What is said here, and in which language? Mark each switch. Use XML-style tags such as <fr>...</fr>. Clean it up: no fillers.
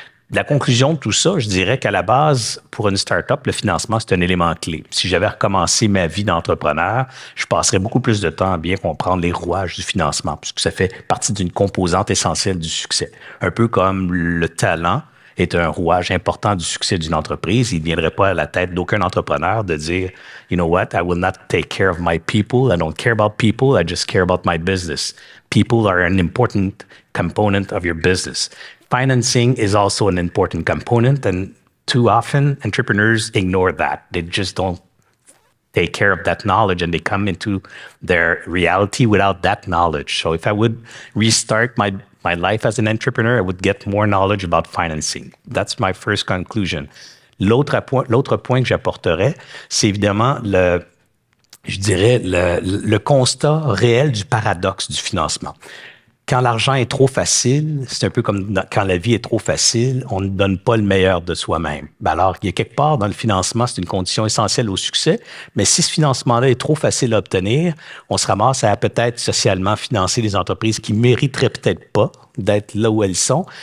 <fr>La conclusion de tout ça, je dirais qu'à la base, pour une start-up, le financement, c'est un élément clé. Si j'avais recommencé ma vie d'entrepreneur, je passerais beaucoup plus de temps à bien comprendre les rouages du financement, puisque ça fait partie d'une composante essentielle du succès. Un peu comme le talent est un rouage important du succès d'une entreprise. Il ne viendrait pas à la tête d'aucun entrepreneur de dire,</fr> <en>you know what, I will not take care of my people. I don't care about people. I just care about my business. People are an important component of your business. Financing is also an important component, and too often entrepreneurs ignore that. They just don't take care of that knowledge, and they come into their reality without that knowledge. So if I would restart my life as an entrepreneur, I would get more knowledge about financing. That's my first conclusion.</en> <fr>L'autre point que j'apporterais, c'est évidemment je dirais, le constat réel du paradoxe du financement. Quand l'argent est trop facile, c'est un peu comme quand la vie est trop facile, on ne donne pas le meilleur de soi-même. Ben alors, il y a quelque part dans le financement, c'est une condition essentielle au succès, mais si ce financement-là est trop facile à obtenir, on se ramasse à peut-être socialement financer des entreprises qui mériteraient peut-être pas d'être là où elles sont.</fr>